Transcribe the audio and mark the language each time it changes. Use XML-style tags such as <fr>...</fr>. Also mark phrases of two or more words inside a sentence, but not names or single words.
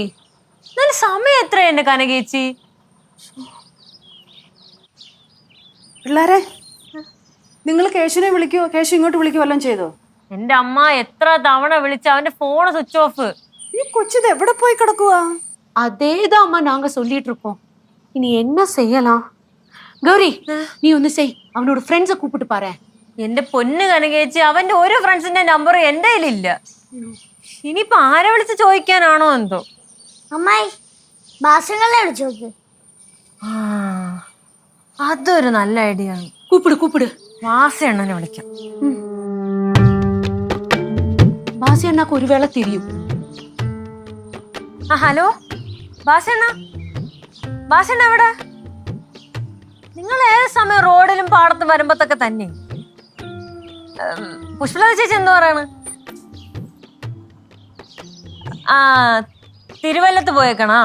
<ml>നല്ല സമയം എത്ര എന്റെ കനകേച്ചി? പിള്ളേരെ, നിങ്ങൾ കേശുവിനെ വിളിക്കുവോ, കേശു ഇങ്ങോട്ട് വിളിക്കുവോ വല്ലതും ചെയ്തോ? എന്റെ അമ്മ എത്ര തവണ വിളിച്ച അവന്റെ ഫോണ്</ml> <en>switch off.</en> <ml>ഈ കൊച്ചിത് എവിടെ പോയി കിടക്കുവാ?</ml> <ta>அதேதான் அம்மா நாங்க சொல்லிட்டு இருக்கோம். இனி என்ன செய்யலாம்? கௌரி, நீ ஒன்னு செய், அவனோட ஃப்ரெண்ட்ஸை கூப்பிட்டு பாரு.</ta> <ml>എന്റെ പൊന്ന് കനകേച്ചി, അവന്റെ ഒരു ഫ്രണ്ട്സിന്റെ നമ്പർ എന്റെ കയ്യിലില്ല. ഇനിയിപ്പൊ ആരെ വിളിച്ച് ചോദിക്കാനാണോ എന്തോ. അമ്മായി ഭാഷങ്ങളെ വിളിച്ചു നോക്ക്. അതൊരു നല്ല ഐഡിയ ആണ്.</ml> <ta>கூப்பிடு கூப்பிடு.</ta> <ml>വാസണ്ണനെ വിളിക്കാം.</ml> <ta>பாசி அண்ணாக்கு ஒருவேளை தெரியும்.</ta> <ml>ഹലോ വാസണ്ണ, വാസണ്ണ എവിടെ? നിങ്ങൾ ഏത് സമയം റോഡിലും പാടത്തും വരുമ്പത്തൊക്കെ തന്നെ. പുഷ്പലത ചേച്ചി എന്തു പറയാണ്? ആ, തിരുവല്ലത്ത് പോയേക്കണാ.</ml>